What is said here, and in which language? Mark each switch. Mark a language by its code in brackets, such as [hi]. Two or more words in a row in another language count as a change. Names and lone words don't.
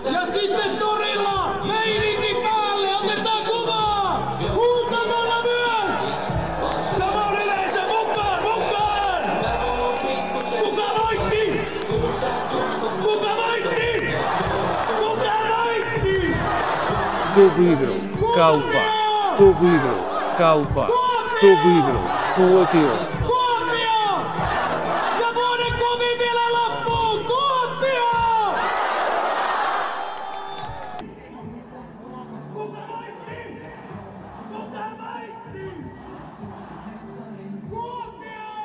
[fi] ja sitten torilla! Meininki päälle! Otetaan kuvaa! Huutamalla myös! Tämä on yleisö! Mukaan! Mukaan! Kuka voitti? Kuka voitti? Kuka voitti? [ru] Кто выиграл? Калпа. Кто выиграл? Калпа. Кто выиграл? [fi] Kuopio. Kuopio! Ja vuoden kovin vielä loppuu! Kuopio! Kuka voitti? Kuka voitti? Kuopio!